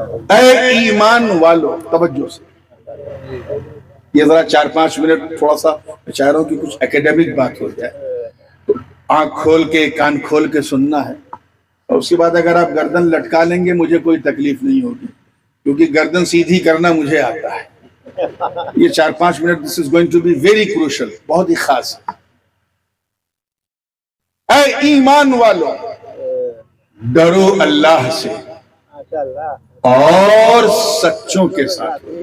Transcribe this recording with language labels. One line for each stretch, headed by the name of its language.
Urdu: اے ایمان والو، توجہ سے یہ ذرا 4-5 منٹ تھوڑا سا چاہ رہا ہوں کہ کچھ اکیڈمک بات ہو جائے. تو آنکھ کھول کے کان کھول کے سننا ہے. اور اس کے بعد اگر آپ گردن لٹکا لیں گے مجھے کوئی تکلیف نہیں ہوگی کیونکہ گردن سیدھی کرنا مجھے آتا ہے. یہ 4-5 minute
English: this is going to be very crucial،
Urdu: بہت ہی خاص. اے ایمان والو، ڈرو اللہ سے اور سچوں کے ساتھ.